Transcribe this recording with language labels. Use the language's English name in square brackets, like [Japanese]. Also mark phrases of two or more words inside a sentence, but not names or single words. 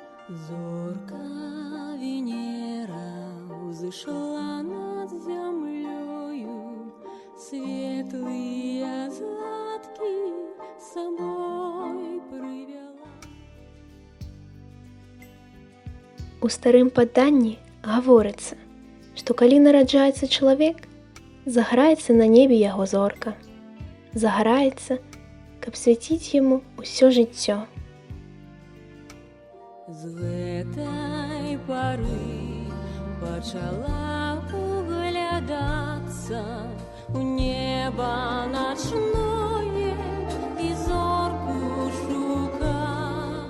[Russian] Зорка Венера взошла над землею, светлые задки с собой привела. [Belarusian] У старым паданні гаворыцца, што калі нараджаецца чалавек, загараецца на небе яго зорка, загараецца, каб свяціць яму ўсё жыццё. З гэтай пары пачала углядацца ў неба начное і зорку шукаць.